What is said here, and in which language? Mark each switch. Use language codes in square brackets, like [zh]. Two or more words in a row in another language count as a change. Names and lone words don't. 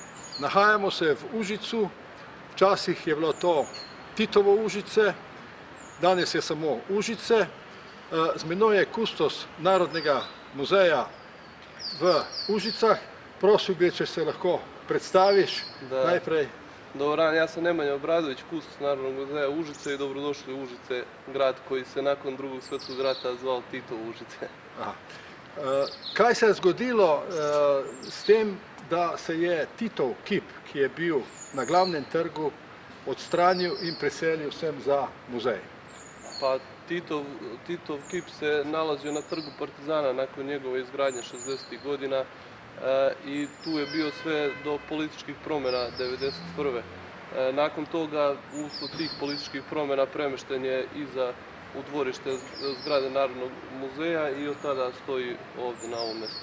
[sl] Nahajamo se v Užicu, včasih je bilo to Titovo Užice, danes je samo Užice. Z menoj je kustos Narodnega muzeja v Užicah. Prosil bi, če se lahko predstaviš najprej. [sr] Dobar dan, ja sam Nemanja Obradović, kustos Narodnog muzeja Užice i dobrodošli u Užice, grad koji se nakon drugog svjetskog rata zvao Titovo Užice. [sl] Kaj se je zgodilo s tem, da se je Titov kip, ki je bil na glavnem trgu, odstranil in preselil sem za muzej? [sr] Pa Titov kip se nalazio na trgu Partizana nakon njegove izgradnje 60. godina i tu je bio sve do političkih promjena 1991. Nakon toga, usled tih političkih promjena, premešten je u dvorište zgrade Narodnog muzeja i od tada stoji ovdje na ovom mjestu.